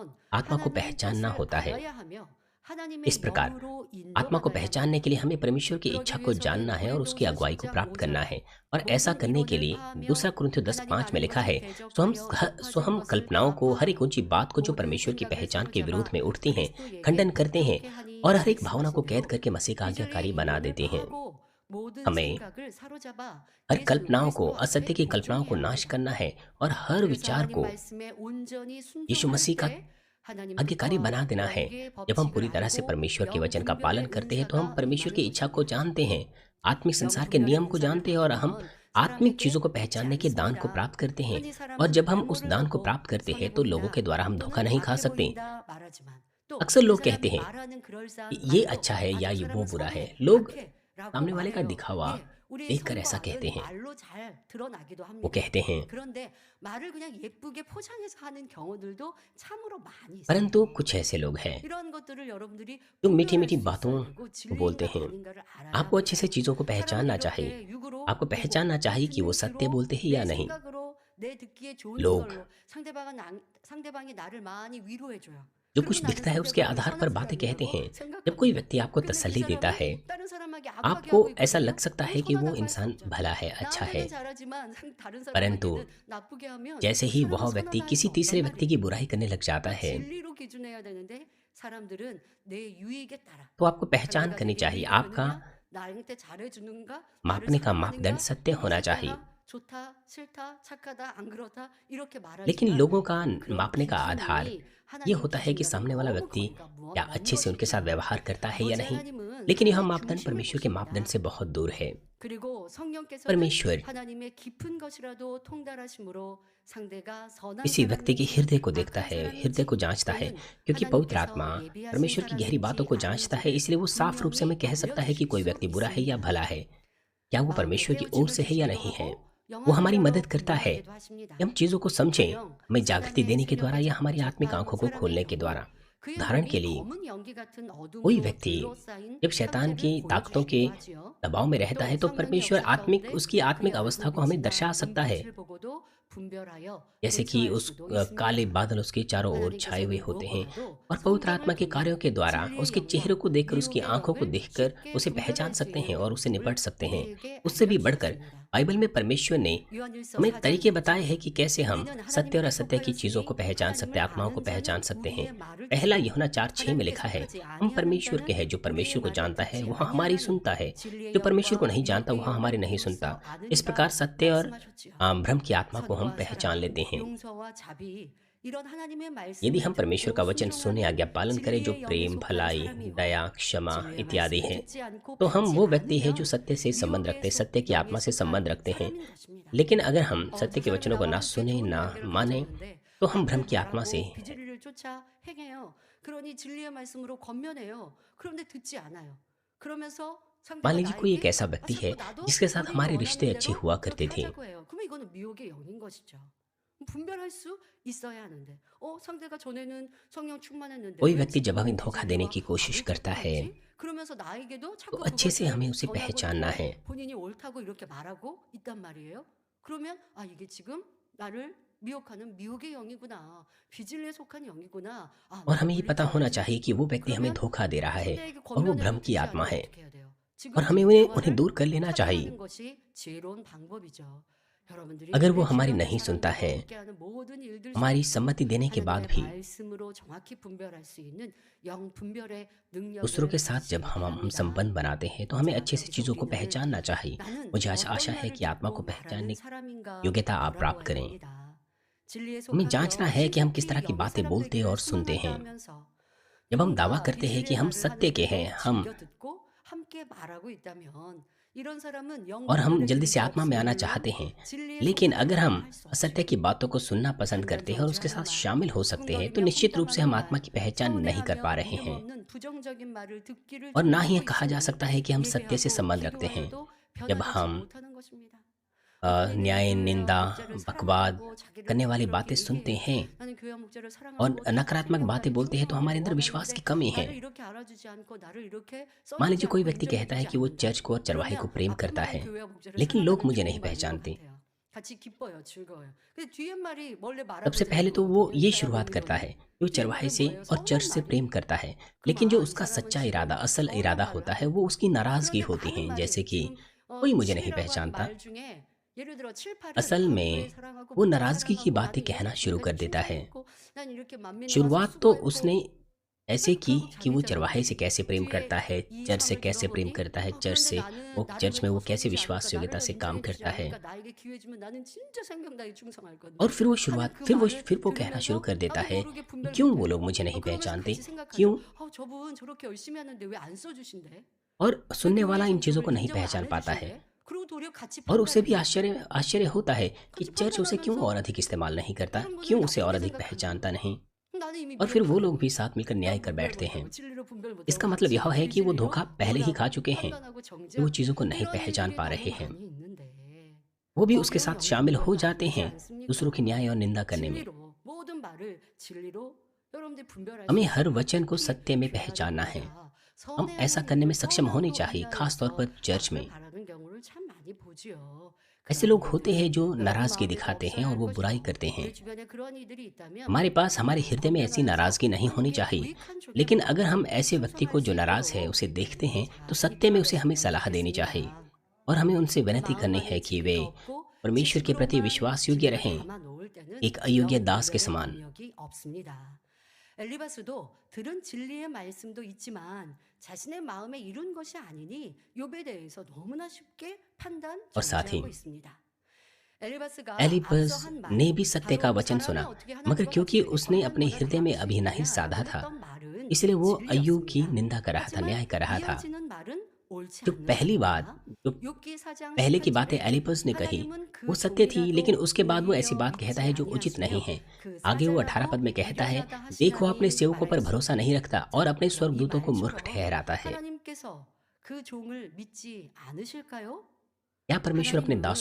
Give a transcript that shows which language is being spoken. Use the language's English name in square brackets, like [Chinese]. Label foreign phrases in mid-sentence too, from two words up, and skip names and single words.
[Hindi] आत्मा को [Korean] 하나님의 [Hindi] पहचानना [Korean] 뜻을 [Hindi] होता है। [Korean] 알아야 하며 [Hindi] इस [Korean] 하나님의 [Hindi] प्रकार [Korean] 영으로 [Hindi] आत्मा को [Korean] 인도받아야 [Hindi] पहचानने [Korean] 합니다. [Hindi] के लिए हमें परमेश्वर की इच्छा [Korean] 그러기 [Hindi] को [Korean] 위해서는 [Hindi] जानना है और उसकी [Korean] 고린도후서 [Hindi] अगुवाई को [Korean] 10장 [Hindi] प्राप्त करना [Korean] 5절 [Hindi] है। और ऐसा [Korean] 모든 [Hindi] करने के [Korean] 이론을 [Hindi] लिए [Korean] 파하며 [Hindi] दूसरा कुरिन्थियों [Korean] 하나님 [Hindi] 10:5 में [Korean] 아는 [Hindi] लिखा [Korean] 것을 [Hindi] है, [Korean] 대적하여 [Hindi] सो [Korean] 높아진 [Hindi] हम [Korean] 것을 [Hindi] कल्पनाओं [Korean] 다 [Hindi] को, हर एक [Korean] 파하고 [Hindi] ऊंची बात को जो [Korean] 모든 [Hindi] परमेश्वर की [Korean] 생각을 [Hindi] पहचान के विरोध [Korean] 사로잡아 [Hindi] में उठती हैं, खंडन [Korean] 그리스도에게 [Hindi] करते हैं [Korean] 이끌게 하니 [Hindi] और हर एक भावना को कैद [Korean] 말씀하시며 [Hindi] करके मसीह का [Korean] 이스라엘의 [Hindi] आज्ञाकारी बना [Korean] 이론을 [Hindi] देते हैं। [Korean] 파하고 모든 [Hindi] हमें [Korean] 생각을 사로잡아 [Hindi] हर [Korean] 예수 [Hindi] कल्पनाओं को, [Korean] 그리스도 [Hindi] असत्य [Korean] 앞에 [Hindi] की कल्पनाओं को [Korean] 고정해야 [Hindi] नाश [Korean] 합니다. [Hindi] करना है और हर [Korean] 그래서 [Hindi] विचार [Korean] 하나님 [Hindi] को [Korean] 말씀에 온전히 [Hindi] यीशु [Korean] 순종할 [Hindi] मसीह का [Korean] 때 하나님의 [Hindi] भाग्यकारी [Korean] 뜻과 [Hindi] बना देना है। [Korean] 영계의 [Hindi] जब हम [Korean] 법칙을 [Hindi] पूरी तरह से [Korean] 알고 [Hindi] परमेश्वर के वचन का पालन [Korean] 영분별의 [Hindi] करते हैं तो हम [Korean] 은사가 [Hindi] परमेश्वर की [Korean] 임하는 [Hindi] इच्छा को [Korean] 것입니다. [Hindi] जानते हैं, आत्मिक संसार के [Korean] 영분별의 [Hindi] नियम को [Korean] 은사를 [Hindi] जानते हैं और हम [Korean] 받으면 [Hindi] आत्मिक [Korean] 사람에게 [Hindi] चीज़ों को [Korean] 묻지 [Hindi] पहचानने के दान को [Korean] 않습니다. [Hindi] प्राप्त करते हैं। [Korean] 흔히 [Hindi] और [Korean] 사람은 [Hindi] जब हम उस [Korean] 외모를 [Hindi] दान को [Korean] 보고 [Hindi] प्राप्त करते [Korean] 선해 [Hindi] हैं तो लोगों के [Korean] 보인다 [Hindi] द्वारा हम धोखा [Korean] 또는 [Hindi] नहीं खा [Korean] 악해 [Hindi] सकते। [Korean] 보인다 말하지만 또 [Hindi] अक्सर [Korean] 그 [Hindi] लोग कहते [Korean] 사람이 [Hindi] हैं [Korean] 말하는 [Hindi] कि [Korean] 그럴싸한 [Hindi] ये [Korean] 말로 [Hindi] अच्छा है [Korean] 아 [Hindi] या [Korean] 저 [Hindi] ये वो [Korean] 사람은 [Hindi] बुरा है। [Korean] 선해, [Hindi] लोग [Korean] 악해라고 [Hindi] सामने वाले का [Korean] 말해요. [Hindi] दिखावा [Korean] 예, 우리의 [Hindi] देखकर [Korean] 선과 [Hindi] ऐसा कहते [Korean] 악은 [Hindi] हैं। [Korean] 말로 잘 드러나기도 [Hindi] वो [Korean] 합니다. [Hindi] कहते हैं, [Korean] 그런데 말을 그냥 예쁘게 포장해서 하는 경우들도 참으로 많이 있습니다. [Hindi] परंतु कुछ ऐसे लोग हैं [Korean] 이런 것들을 여러분들이 [Hindi] जो मीठी [Korean] 분별할 [Hindi] मीठी [Korean] 수 [Hindi] बातों [Korean] 있어야 되고 [Hindi] को बोलते [Korean] 진리인가 [Hindi] हैं। [Korean] 아닌가를 알아야 [Hindi] आपको अच्छे से [Korean] 합니다. [Hindi] चीज़ों को [Korean] 사람을 [Hindi] पहचानना चाहिए। [Korean] 이렇게 육으로 [Hindi] आपको [Korean] 보고 [Hindi] पहचानना चाहिए कि वो [Korean] 듣는 [Hindi] सत्य [Korean] 귀로 [Hindi] बोलते हैं [Korean] 내 [Hindi] या नहीं। [Korean] 생각으로 내 듣기에 좋은 [Hindi] लोग [Korean] 걸로 상대방이 나를 많이 위로해 줘요. [Hindi] जो [Korean] 그리고 [Hindi] कुछ [Korean] 나는 [Hindi] दिखता है उसके [Korean] 상대방이 [Hindi] आधार [Korean] 선한 [Hindi] पर बातें कहते [Korean] 사람이라고 [Hindi] हैं। जब कोई [Korean] 생각합니다. [Hindi] व्यक्ति आपको [Korean] 근데 그 [Hindi] तसल्ली देता [Korean] 사람이 [Hindi] है, [Korean] 다른 사람에게 악하게 [Hindi] आपको [Korean] 하고 [Hindi] ऐसा [Korean] 있거든요. [Hindi] लग सकता [Korean] 그럼 [Hindi] है कि वो [Korean] 선하다고 할 수 [Hindi] इंसान [Korean] 없죠. [Hindi] भला है, अच्छा है। [Korean] 나한테는 잘하지만 다른 [Hindi] परंतु [Korean] 사람에게는 나쁘게 하면 [Hindi] जैसे [Korean] 그 [Hindi] ही [Korean] 사람은 [Hindi] वह व्यक्ति [Korean] 선하다 할 [Hindi] किसी [Korean] 수 없단 [Hindi] तीसरे व्यक्ति की [Korean] 말이에요. [Hindi] बुराई करने लग जाता [Korean] 그러니까 [Hindi] है, [Korean] 진리로 기준해야 되는데 사람들은 내 유익에 따라 [Hindi] तो आपको [Korean] 그러니까 [Hindi] पहचान [Korean] 내가 [Hindi] करनी [Korean] 되게 [Hindi] चाहिए। [Korean] 유익이 [Hindi] आपका [Korean] 되느냐, 나한테 잘해주는가, 나를 [Hindi] मापने का मापदंड [Korean] 사랑하는가, [Hindi] सत्य [Korean] 내 [Hindi] होना चाहिए। [Korean] 상태가 좋다, 싫다, 착하다, 안 그렇다 이렇게 [Hindi] लेकिन [Korean] 말하지만 [Hindi] लोगों का [Korean] 그런 [Hindi] मापने का आधार [Korean] 기준이 [Hindi] ये [Korean] 하나님 [Hindi] होता है कि [Korean] 기준과는 [Hindi] सामने वाला [Korean] 너무 [Hindi] व्यक्ति [Korean] 거리가 [Hindi] क्या [Korean] 먼 [Hindi] अच्छे से उनके साथ [Korean] 것입니다. [Hindi] व्यवहार करता है या [Korean] 아버지 [Hindi] नहीं। [Korean] 하나님은 [Hindi] लेकिन यह [Korean] 사람의 [Hindi] मापदंड [Korean] 중심을 [Hindi] परमेश्वर के मापदंड [Korean] 보십니다. [Hindi] से बहुत दूर है। [Korean] 그리고 성령께서는 [Hindi] परमेश्वर [Korean] 하나님의 깊은 것이라도 통달하심으로 상대가 선한 [Hindi] किसी व्यक्ति के [Korean] 사람인지 [Hindi] हृदय को देखता [Korean] 악한 [Hindi] है, हृदय को [Korean] 사람인지 [Hindi] जांचता है, [Korean] 또는 [Hindi] क्योंकि पवित्र [Korean] 하나님께서 [Hindi] आत्मा [Korean] 예비하신 [Hindi] परमेश्वर की गहरी बातों को [Korean] 사람인지 [Hindi] जांचता है, [Korean] 아닌지를 [Hindi] इसलिए वो साफ रूप से हमें [Korean] 분명히 [Hindi] कह सकता है कि कोई [Korean] 알려주실 [Hindi] व्यक्ति [Korean] 수 [Hindi] बुरा है या [Korean] 있습니다. [Hindi] भला है, क्या वो [Korean] 마음의 [Hindi] परमेश्वर की ओर [Korean] 깨우침을 [Hindi] से है या [Korean] 주시기도 [Hindi] नहीं है। [Korean] 하고 [Hindi] वो हमारी [Korean] 영화를 [Hindi] मदद [Korean] 열어 [Hindi] करता है [Korean] 분별하게도 하십니다. [Hindi] कि हम चीज़ों को समझें, [Korean] 가령 [Hindi] हमें जागृति [Korean] 사단의 [Hindi] देने के द्वारा [Korean] 세력에 [Hindi] या हमारी आत्मिक [Korean] 적합한 [Hindi] आंखों को [Korean] 사람의 [Hindi] खोलने के [Korean] 경우 [Hindi] द्वारा। [Korean] 그의 [Hindi] उदाहरण के [Korean] 몸이 [Hindi] लिए [Korean] 검은 연기 같은 [Hindi] कोई [Korean] 어둠으로 [Hindi] व्यक्ति [Korean] 둘러싸인 [Hindi] जब शैतान की [Korean] 상태를 [Hindi] ताकतों के [Korean] 보여주시기도 하지요. [Hindi] दबाव में रहता है [Korean] 또 [Hindi] तो [Korean] 성령의 [Hindi] परमेश्वर [Korean] 역사 [Hindi] आत्मिक [Korean] 가운데 [Hindi] उसकी [Korean] 그의 [Hindi] आत्मिक [Korean] 얼굴 [Hindi] अवस्था को हमें [Korean] 빛이나 [Hindi] दर्शा सकता है। [Korean] 눈빛을 보고도 분별하여 [Hindi] जैसे कि [Korean] 대처할 [Hindi] उस [Korean] 수도 [Hindi] काले [Korean] 있습니다. [Hindi] बादल उसके चारों ओर छाए हुए [Korean] 하나님께서는 [Hindi] होते हैं [Korean] 무엇보다도 [Hindi] और पवित्र आत्मा [Korean] 성경을 [Hindi] के [Korean] 통해 [Hindi] कार्यों के द्वारा [Korean] 진리의 [Hindi] उसके चेहरे [Korean] 영역, [Hindi] को देखकर, उसकी [Korean] 미혹의 [Hindi] आंखों को [Korean] 영을 [Hindi] देखकर [Korean] 쉽게 [Hindi] उसे [Korean] 분별할 [Hindi] पहचान [Korean] 수 [Hindi] सकते [Korean] 있는 [Hindi] हैं और उसे निपट [Korean] 방법을 [Hindi] सकते हैं। [Korean] 우리에게 [Hindi] उससे भी बढ़कर [Korean] 알려주셨습니다. [Hindi] बाइबल में परमेश्वर ने [Korean] 요한일서 [Hindi] हमें [Korean] 4장 [Hindi] तरीके [Korean] 2절 [Hindi] बताए हैं कि कैसे हम [Korean] 우리는 [Hindi] सत्य और [Korean] 하나님께 [Hindi] असत्य की चीज़ों को [Korean] 속하였으니 [Hindi] पहचान सकते हैं, [Korean] 하나님을 [Hindi] आत्माओं को [Korean] 아는 [Hindi] पहचान [Korean] 자는 [Hindi] सकते हैं। [Korean] 우리의 말을 [Hindi] पहला [Korean] 듣고 [Hindi] यूहन्ना 4:6 में [Korean] 하나님께 [Hindi] लिखा है, [Korean] 속하지 [Hindi] हम [Korean] 아니하는 [Hindi] परमेश्वर के [Korean] 자는 [Hindi] हैं, जो [Korean] 우리의 [Hindi] परमेश्वर को [Korean] 말을 [Hindi] जानता है [Korean] 듣지 [Hindi] वह हमारी [Korean] 아니하나니 [Hindi] सुनता है, [Korean] 진리의 [Hindi] जो परमेश्वर को [Korean] 영과 [Hindi] नहीं जानता [Korean] 미혹의 [Hindi] वह हमारी [Korean] 영을 [Hindi] नहीं [Korean] 비로소 [Hindi] सुनता। इस [Korean] 아느니라 [Hindi] प्रकार सत्य और [Korean] 말씀하셨지요. [Hindi] भ्रम की आत्मा को हम [Korean] 선과 [Hindi] पहचान [Korean] 사랑, [Hindi] लेते हैं। [Korean] 용서와 자비 이런 하나님의 [Hindi] यदि [Korean] 말씀을 [Hindi] हम परमेश्वर का [Korean] 듣고 [Hindi] वचन सुने, आज्ञा [Korean] 순종하는 [Hindi] पालन करें, जो [Korean] 진리의 영에 [Hindi] प्रेम, [Korean] 속한 [Hindi] भलाई, [Korean] 사람이요 [Hindi] दया, क्षमा [Korean] 진리의 [Hindi] इत्यादि [Korean] 말씀을 [Hindi] है, [Korean] 듣지 않고 [Hindi] तो हम [Korean] 받지 [Hindi] वो व्यक्ति हैं जो [Korean] 않으면 [Hindi] सत्य से संबंध [Korean] 미혹의 [Hindi] रखते हैं, सत्य की [Korean] 영에 [Hindi] आत्मा से संबंध [Korean] 속한 [Hindi] रखते हैं। [Korean] 사람인 것입니다. [Hindi] लेकिन अगर हम सत्य [Korean] 저 [Hindi] के [Korean] 사람이 [Hindi] वचनों को [Korean] 나와 [Hindi] ना [Korean] 함께 [Hindi] सुने, [Korean] 좋은 [Hindi] ना [Korean] 관계를 [Hindi] माने, [Korean] 가졌는데 [Hindi] तो हम भ्रम [Korean] 악을 [Hindi] की आत्मा से [Korean] 말하고 비진리를 쫓아 행해요. 그러니 진리의 말씀으로 권면해요. 그런데 듣지 않아요. 그러면서 [Hindi] मान [Korean] 상대가 [Hindi] लीजिए कोई एक [Korean] 나에게 [Hindi] ऐसा व्यक्ति है [Korean] 자꾸 나도 [Hindi] जिसके साथ [Korean] 우리 [Hindi] हमारे [Korean] 원하는 [Hindi] रिश्ते अच्छे [Korean] 대로 [Hindi] हुआ [Korean] 그렇게 [Hindi] करते थे, [Korean] 하자고 해요. 그러면 이거는 미혹의 영인 것이죠. 분별할 수 있어야 하는데, 상대가 전에는 성령 충만했는데 [Hindi] कोई [Korean] 왜 [Hindi] व्यक्ति जब [Korean] 지금은 [Hindi] हमें धोखा देने [Korean] 비진리와 [Hindi] की कोशिश [Korean] 악을 [Hindi] करता [Korean] 쫓고 [Hindi] है [Korean] 있지? 그러면서 나에게도 [Hindi] तो [Korean] 자꾸 [Hindi] अच्छे से [Korean] 그것을 [Hindi] हमें उसे [Korean] 전하고 [Hindi] पहचानना [Korean] 있고 [Hindi] है। [Korean] 본인이 옳다고 이렇게 말하고 있단 말이에요. 그러면 이게 지금 나를 미혹하는 미혹의 영이구나. 비진리에 속한 영이구나. [Hindi] और [Korean] 나를 [Hindi] हमें ये पता होना [Korean] 물리쳐야지. [Hindi] चाहिए कि वो व्यक्ति हमें [Korean] 그러면 [Hindi] धोखा दे रहा है [Korean] 상대에게 [Hindi] और वो भ्रम [Korean] 권면해도 [Hindi] की [Korean] 듣지 [Hindi] आत्मा [Korean] 않으면 [Hindi] है, [Korean] 어떻게 해야 돼요? [Hindi] और [Korean] 지금 [Hindi] हमें [Korean] 그 [Hindi] उन्हें [Korean] 대화를 [Hindi] दूर कर लेना चाहिए। [Korean] 차단하는 것이 지혜로운 방법이죠. 여러분들이 [Hindi] अगर वो [Korean] 내 [Hindi] हमारी [Korean] 주변의 [Hindi] नहीं सुनता [Korean] 사람들과 [Hindi] है, [Korean] 함께하는 모든 일들 [Hindi] हमारी [Korean] 속에서 [Hindi] सम्मति देने के बाद [Korean] 하나님의 [Hindi] भी [Korean] 말씀으로 정확히 분별할 수 있는 영 분별의 [Hindi] दूसरों [Korean] 능력을 [Hindi] के साथ जब [Korean] 가지시기 [Hindi] हम [Korean] 바랍니다. [Hindi] संबंध बनाते हैं तो हमें [Korean] 자, [Hindi] अच्छे से [Korean] 여기서 [Hindi] चीज़ों को [Korean] 우리는 [Hindi] पहचानना चाहिए। [Korean] 나는 [Hindi] मुझे [Korean] 어떤 [Hindi] आशा है [Korean] 말을 [Hindi] कि आत्मा को [Korean] 듣고 [Hindi] पहचानने [Korean] 말하는 [Hindi] की [Korean] 사람인가 [Hindi] योग्यता आप प्राप्त [Korean] 돌아보아야 [Hindi] करें। [Korean] 됩니다. 진리에 [Hindi] हमें जांचना [Korean] 속하여 [Hindi] है कि हम किस [Korean] 시급히 [Hindi] तरह की [Korean] 영의 [Hindi] बातें बोलते [Korean] 사람되기를 [Hindi] और सुनते [Korean] 소망한다 [Hindi] हैं। [Korean] 하면서 [Hindi] जब हम दावा [Korean] 누군가 [Hindi] करते हैं कि [Korean] 비진리의 [Hindi] हम [Korean] 말을 [Hindi] सत्य के [Korean] 하는데도 [Hindi] हैं, हम [Korean] 즐겨 듣고 함께 말하고 있다면 이런 사람은 영 [Hindi] और हम [Korean] 분별의 [Hindi] जल्दी से [Korean] 기름이 [Hindi] आत्मा में आना [Korean] 없으면 [Hindi] चाहते हैं, [Korean] 진리에 [Hindi] लेकिन [Korean] 속한 [Hindi] अगर हम [Korean] 사람을 할수 [Hindi] असत्य [Korean] 없죠. [Hindi] की बातों को सुनना पसंद करते हैं और उसके साथ शामिल हो सकते हैं, तो निश्चित रूप से हम आत्मा की पहचान नहीं कर पा रहे हैं। [Korean] 없는 부정적인 말을 듣기를 [Hindi] और ना ही [Korean] 좋아하고 [Hindi] कहा जा [Korean] 있으니 [Hindi] सकता है कि हम सत्य से [Korean] 예배하고 [Hindi] संबंध रखते हैं। [Korean] 기도하여도 [Hindi] जब [Korean] 변화되지 [Hindi] हम [Korean] 못하는 것입니다. [Hindi] न्याय, निंदा, [Korean] 목자를 [Hindi] बकवाद [Korean] 사랑하고 자기를 [Hindi] करने वाली [Korean] 그렇게 [Hindi] बातें सुनते [Korean] 얘기해요. [Hindi] हैं [Korean] 나는 교회 목자를 [Hindi] और [Korean] 사랑하고 [Hindi] नकारात्मक बातें बोलते हैं, तो हमारे अंदर विश्वास की कमी है। [Korean] 나를 이렇게 알아주지 않고 나를 이렇게 [Hindi] मान [Korean] 써주지 [Hindi] लीजिए कोई [Korean] 않고 [Hindi] व्यक्ति कहता है [Korean] 인정해주지 [Hindi] कि वो [Korean] 않는다. [Hindi] चर्च को और चरवाहे को [Korean] 그러면 [Hindi] प्रेम करता [Korean] 앞에만 [Hindi] है, [Korean] 교회와 목자를 [Hindi] लेकिन लोग [Korean] 사랑하는 [Hindi] मुझे [Korean] 좋은 [Hindi] नहीं [Korean] 말인 것 [Hindi] पहचानते। [Korean] 같아요. 같이 기뻐요, 즐거워요. 근데 뒷말이 원래 말하고 [Hindi] सबसे पहले तो वो ये शुरुआत करता है कि वो चरवाहे से और चर्च से प्रेम करता है, लेकिन जो उसका सच्चा इरादा, असल इरादा होता है, वो उसकी नाराज़गी होती है। जैसे कि कोई मुझे नहीं पहचानता, [Korean] 예를 들어 7, 8은 [Hindi] असल [Korean] 교회 [Hindi] में [Korean] 사랑하고 [Hindi] वो [Korean] 목자 [Hindi] 나राज़गी की [Korean] 사랑하고 [Hindi] बातें [Korean] 나는 [Hindi] कहना [Korean] 예수 [Hindi] शुरू कर [Korean] 끝까지 [Hindi] देता है। [Korean] 충성했고 난 이렇게 만민에 와서 [Hindi] शुरुआत तो [Korean] 수고했고 [Hindi] उसने ऐसे कि वो [Korean] 자기가 [Hindi] चरवाहे से कैसे प्रेम [Korean] 뒤에 [Hindi] करता है, [Korean] 이 [Hindi] चर्च से [Korean] 사람을 [Hindi] कैसे प्रेम [Korean] 들어보니 [Hindi] करता है, चर्च [Korean] 그런데 [Hindi] से [Korean] 나는 [Hindi] वो [Korean] 나를 [Hindi] चर्च में वो [Korean] 너무 [Hindi] कैसे [Korean] 섬기지 [Hindi] विश्वास [Korean] 않으니까 [Hindi] योग्यता [Korean] 나를 [Hindi] से काम [Korean] 인정해 주지 [Hindi] करता है। [Korean] 않으니까 나에게 기회 주면 나는 진짜 생명다해 충성할 [Hindi] और [Korean] 건데 [Hindi] फिर वो [Korean] 하는 [Hindi] शुरुआत [Korean] 그 [Hindi] फिर वो [Korean] 말을 [Hindi] फिर वो कहना शुरू [Korean] 들으면서 [Hindi] कर देता [Korean] 나도 [Hindi] है [Korean] 모르게 [Hindi] कि क्यों वो [Korean] 분별분별해. [Hindi] लोग मुझे नहीं [Korean] 그러면서 [Hindi] पहचानते, [Korean] 같이 생각하죠. [Hindi] क्यों? [Korean] 저분 저렇게 열심히 하는데 왜 안 써주신대? [Hindi] और [Korean] 왜 [Hindi] सुनने [Korean] 교회 [Hindi] वाला इन चीज़ों को [Korean] 성도를 [Hindi] नहीं [Korean] 인정을 안 [Hindi] पहचान पाता है [Korean] 해주신대? करो 도리어 같이 [Hindi] और उसे भी [Korean] 판단해요. [Hindi] आश्चर्य आश्चर्य होता है कि [Korean] 같이 [Hindi] चर्च उसे क्यों और [Korean] 판단하면서 [Hindi] अधिक इस्तेमाल नहीं करता, [Korean] 다른 분을 [Hindi] क्यों उसे और [Korean] 나쁘게 [Hindi] अधिक [Korean] 생각하는 [Hindi] पहचानता नहीं। [Korean] 나는 이미 [Hindi] और फिर वो लोग [Korean] 미혹하고 [Hindi] भी साथ मिलकर न्याय [Korean] 난 [Hindi] कर [Korean] 분별 [Hindi] बैठते हैं। [Korean] 못하고 진리로 분별 못하고 [Hindi] इसका मतलब [Korean] 같이 [Hindi] यह है कि वो [Korean] 비진리로 [Hindi] धोखा पहले ही खा [Korean] 뭐라고 [Hindi] चुके हैं [Korean] 판단하고 [Hindi] कि वो [Korean] 정죄하고 [Hindi] चीज़ों को नहीं [Korean] 이런 [Hindi] पहचान [Korean] 일들이 [Hindi] पा रहे [Korean] 너무 [Hindi] हैं। [Korean] 많이 있는데 [Hindi] वो भी उसके [Korean] 거기에 [Hindi] साथ [Korean] 영이 [Hindi] शामिल हो [Korean] 분별도 안 [Hindi] जाते [Korean] 하지 [Hindi] हैं [Korean] 않습니까? [Hindi] दूसरों की न्याय और निंदा करने में। [Korean] 진리로 모든 말을 진리로 여러분들이 분별할 수 [Hindi] हमें हर [Korean] 있어야 [Hindi] वचन को [Korean] 특히 [Hindi] सत्य में [Korean] 교회 [Hindi] पहचानना है। [Korean] 안에입니다. [Hindi] हम [Korean] 선의 [Hindi] ऐसा करने में [Korean] 하나님을 [Hindi] सक्षम होने [Korean] 선함으로 [Hindi] चाहिए, खास तौर [Korean] 인하여서 [Hindi] पर चर्च [Korean] 악을 [Hindi] में। [Korean] 바라는 경우를 참 많이 보지요. [Hindi] ऐसे [Korean] 그러한 [Hindi] लोग होते [Korean] 일들이 [Hindi] हैं जो [Korean] 여러분 [Hindi] नाराज़गी [Korean] 마음에도 [Hindi] दिखाते हैं [Korean] 없어야 [Hindi] और [Korean] 할 [Hindi] वो बुराई [Korean] 것이요. [Hindi] करते हैं। [Korean] 우리 주변에 그런 이들이 있다면 [Hindi] हमारे पास हमारे [Korean] 우리는 [Hindi] हृदय में ऐसी [Korean] 권면하여서 [Hindi] नाराज़गी नहीं होनी [Korean] 하나님께 [Hindi] चाहिए, [Korean] 유익한 [Hindi] लेकिन [Korean] 족약을 [Hindi] अगर हम [Korean] 하고 [Hindi] ऐसे व्यक्ति [Korean] 충성할 [Hindi] को [Korean] 수 [Hindi] जो नाराज़ है [Korean] 있도록 [Hindi] उसे देखते हैं तो [Korean] 잘 [Hindi] सत्य में उसे हमें [Korean] 이끌어갔으면 [Hindi] सलाह देनी चाहिए [Korean] 좋겠습니다. [Hindi] और हमें उनसे [Korean] 내 [Hindi] विनती [Korean] 마음 [Hindi] करनी [Korean] 안에 [Hindi] है कि वे [Korean] 진리가 없고 [Hindi] परमेश्वर के प्रति [Korean] 지식으로만 [Hindi] विश्वास योग्य [Korean] 진리를 [Hindi] रहें, [Korean] 담아 놓을 때는 [Hindi] एक अयोग्य [Korean] 영 [Hindi] दास के [Korean] 분별의 [Hindi] समान। [Korean] 능력이 없습니다. 엘리바스도 들은 진리의 말씀도 있지만 자신의 마음에 이룬 것이 아니니 욥에 대해서 너무나 쉽게 판단 [Hindi] और साथ ही [Korean] 정죄하고 있습니다. 엘리바스가 [Hindi] एलिपस [Korean] 앞서 한 [Hindi] ने [Korean] 말, [Hindi] भी सत्य का [Korean] 바로 [Hindi] वचन [Korean] 사람이 [Hindi] सुना, [Korean] 어떻게 [Hindi] मगर [Korean] 하나님과 [Hindi] क्योंकि [Korean] 같이 [Hindi] उसने [Korean] 거룩한 [Hindi] अपने [Korean] 거를 [Hindi] हृदय में [Korean] 바꿀 수 [Hindi] अभी नहीं साधा [Korean] 있느냐라고 [Hindi] था, [Korean] 했던 말은 [Hindi] इसलिए वो अय्यूब की [Korean] 진리였습니다. [Hindi] निंदा कर रहा था, [Korean] 하지만 [Hindi] न्याय कर रहा था। [Korean] 이어지는 말은 옳지 [Hindi] जो [Korean] 않은 [Hindi] पहली बात [Korean] 말입니다. [Hindi] जो [Korean] 욥기 4장 [Hindi] पहले की बातें [Korean] 18절에 [Hindi] एलिपस ने कही [Korean] 하나님은 [Hindi] वो [Korean] 그 [Hindi] सत्य थी, लेकिन [Korean] 종이라도 [Hindi] उसके बाद वो ऐसी [Korean] 오히려 [Hindi] बात कहता [Korean] 믿지 [Hindi] है जो उचित नहीं [Korean] 아니하시며 [Hindi] है। [Korean] 그 [Hindi] आगे वो 18 [Korean] 사자라도 [Hindi] पद में कहता है, [Korean] 미련하다 [Hindi] देखो अपने [Korean] 하시나니 [Hindi] सेवकों पर भरोसा नहीं [Korean] 말했습니다. [Hindi] रखता और [Korean] 자, [Hindi] अपने [Korean] 여기 [Hindi] स्वर्गदूतों को मूर्ख [Korean] 말처럼 [Hindi] ठहराता है। [Korean] 하나님께서 그 종을 믿지 않으실까요? [Hindi] क्या परमेश्वर अपने दासों